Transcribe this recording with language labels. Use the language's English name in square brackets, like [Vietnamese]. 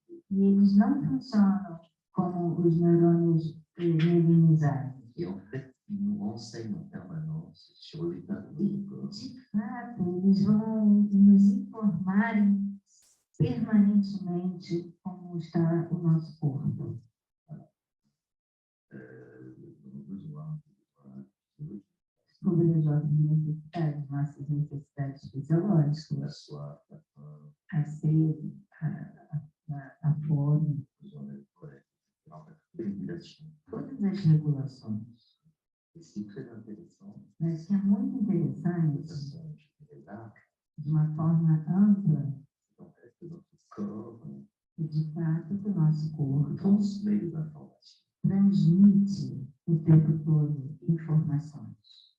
[Portuguese] E eles não funcionam como os neurônios mielinizados. [French] Et en fait, ils nous renseignent en permanence sur l'état de notre corps. [Portuguese] De fato, eles vão nos informarem permanentemente como está o nosso corpo. [French] Nos besoins, physiologiques, [Portuguese] Sobre as nossas necessidades fisiológicas, [French] la soif, la faim, [Portuguese] a sede, a fome, [French] besoin d'être correct, en fait, régulation. [Portuguese] todas as regulações. [French] Et ce qui est très intéressant, [Portuguese] Mas que é muito [French] de [Portuguese] interessante, [French] façon, je dirais, large, [Portuguese] de uma forma ampla, [French] c'est en fait que notre corps [Portuguese] e de fato que o nosso corpo [French] transmet des informations. [Portuguese] transmite o tempo todo informações.